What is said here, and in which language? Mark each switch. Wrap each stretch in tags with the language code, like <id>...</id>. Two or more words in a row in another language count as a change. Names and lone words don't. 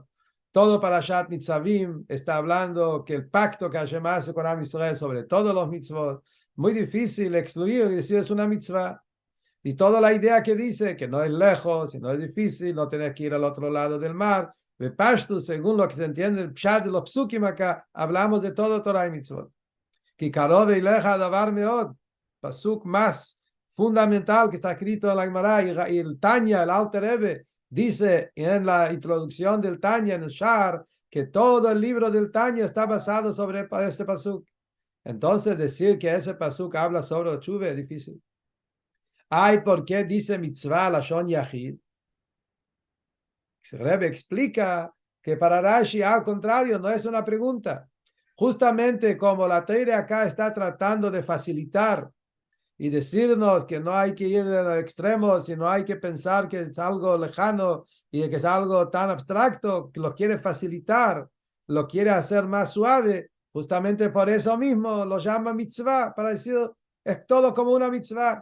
<es>Todo Parashat Nitzavim está hablando que el pacto que Hashem hace con Am Israel sobre todos los mitzvot. Muy difícil excluir y decir es una mitzvah. Y toda la idea que dice que no es lejos, y no es difícil, no tenés que ir al otro lado del mar. De Pashtu, según lo que se entiende el pshat de los psukim acá, hablamos de todo Torah y mitzvot.</es> <he>כי קרוב אליך דבר מאד,</he> <es>pasuk más fundamental que está escrito en la Gemara, y el Tanya, el Alter Rebbe, dice en la introducción del Tanya, en el Shar, que todo el libro del Tanya está basado sobre este pasuk. Entonces decir que ese pasuk habla sobre el tshuva es difícil. ¿Por qué dice</es> <he>מצווה לשון יחיד?</he> <es>El Rebbe explica que para Rashi, al contrario, no es una pregunta. Justamente como la Torah acá está tratando de facilitar y decirnos que no hay que ir a los extremos, sino hay que pensar que es algo lejano y que es algo tan abstracto, que lo quiere facilitar, lo quiere hacer más suave, justamente por eso mismo lo llama mitzvah, para decir, es todo como una mitzvah.</es>